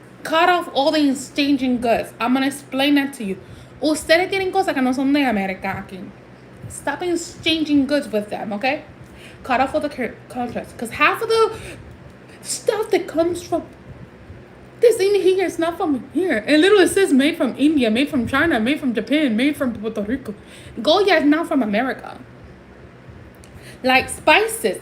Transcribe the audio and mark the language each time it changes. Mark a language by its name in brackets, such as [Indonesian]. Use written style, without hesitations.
[English] Cut off all the exchanging goods. I'm going to explain that to you. [Spanish] Ustedes tienen cosas que no son de América aquí. [English] Stop exchanging goods with them, okay? Cut off all the contracts. Because half of the stuff that comes from this in here is not from here. And literally says made from India, made from China, made from Japan, made from Puerto Rico. Goya is not from America. Like spices.